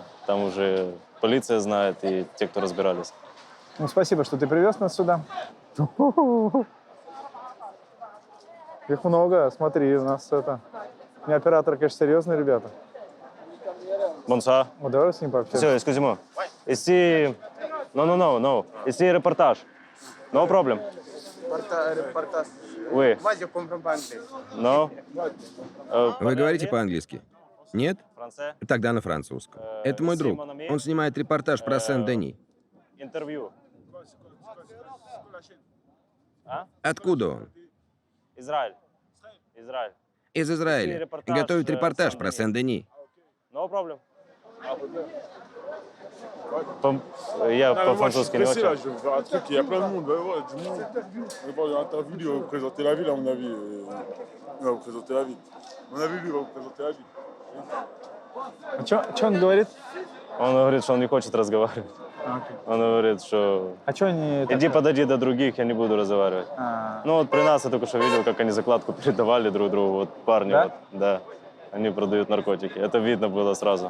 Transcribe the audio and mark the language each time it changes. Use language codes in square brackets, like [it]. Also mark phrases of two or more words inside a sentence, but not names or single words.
[ru] Там уже полиция знает и те, кто разбирались. Ну, спасибо, что ты привез нас сюда. Их много, смотри, у нас это... У меня оператор, конечно, серьезные ребята. Бонса. Ну, давай с ним пообщаемся. Все, [fr] excusez-moi. Ici... No. Ici reportage. [en] No problem. [ru] Репортаж. [fr] Oui. Moi, je comprends pas anglais. No. [ru] Вы говорите по-английски? Нет? Франце? Тогда на французском. Это мой друг. Он снимает репортаж про Сен-Дени. Интервью. Откуда он? Израиль. Израиль. Из Израиля. Готовит репортаж про Сен-Дени. [en] No problem. [ru] Я по-французски не [fr] Pressé, là, [ru] очень. [fr] je vais faire un truc, il y a plein de monde, ouais, du monde. On va voir une interview, lui, il va vous présenter la ville, à mon avis. Il va vous présenter la ville. À mon avis, lui, il va vous présenter la ville. [ru] А что он говорит? Он говорит, что он не хочет разговаривать. Он говорит, что А что они... иди подойди до других, я не буду разговаривать. А, Ну вот при нас я только что видел, как они закладку передавали друг другу, вот парни, Да? вот, да. Они продают наркотики. Это видно было сразу.